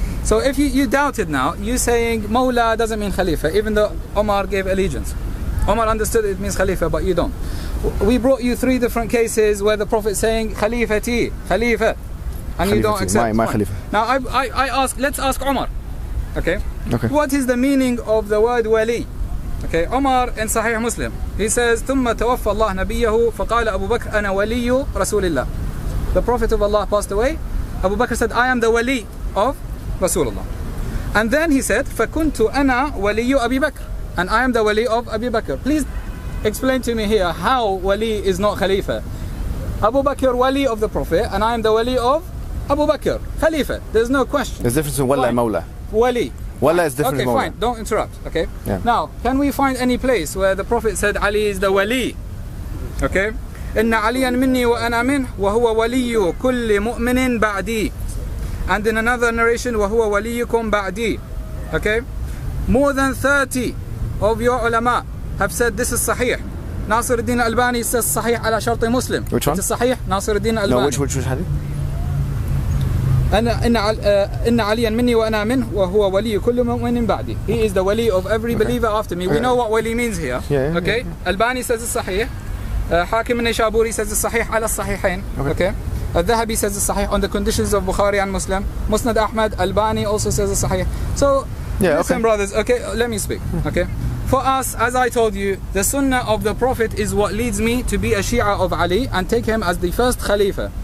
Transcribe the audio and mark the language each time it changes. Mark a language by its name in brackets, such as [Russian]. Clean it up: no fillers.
[English] So if you doubt it now, you saying Mawla doesn't mean Khalifa, even though Omar gave allegiance. Omar understood it means Khalifa, but you don't. We brought you 3 different cases where the Prophet saying Khalifati, Khalifa, and you don't accept. My Khalifa. Now I ask, let's ask Omar, okay? What is the meaning of the word wali? Okay, Omar in Sahih Muslim, he says, [Arabic] ثم توفى الله نبيه فقال أبو بكر أنا ولي رسول الله. [English] The Prophet of Allah passed away. Abu Bakr said, I am the wali of Rasulullah. And then he said, [Arabic] فكنت أنا ولي أبي بكر, [English] and I am the wali of Abu Bakr. Please explain to me here how wali is not Khalifa. Abu Bakr wali of the Prophet, and I am the wali of Abu Bakr. Khalifa, there's no question. There's a difference in wala and mawla. Wali. Wala is different. Okay, fine. Don't interrupt. Okay. Yeah. Now, can we find any place where the Prophet said Ali is the wali? Okay. [Arabic] إن عليا مني وأنا منه وهو ولي كل مؤمن بعدي. [English] And in another narration, [Arabic] وهو وليكم بعدي. [English] Okay. More than 30 of your ulama have said this is sahih. Nasir al-Din al-Albani says sahih ala shart Muslim. Which one? It is sahih, Nasir al-Din al-Albani. No, which hadith? [Arabic] إن عليا مني وأنا منه وهو ولي كل مؤمن بعدي. [English] He is the wali of every believer after me. We know what wali means here. Okay. Albani says it's sahih. Hakim al-Naysaburi says it's sahih ala sahihain. Okay. Al-Dhahabi says it's sahih on the conditions of Bukhari and Muslim. Musnad Ahmad, Albani also says it's sahih. So listen, brothers. Okay, let me speak. Okay. For us, as I told you, the sunnah of the Prophet is what leads me to be a Shia of Ali and take him as the first Khalifa.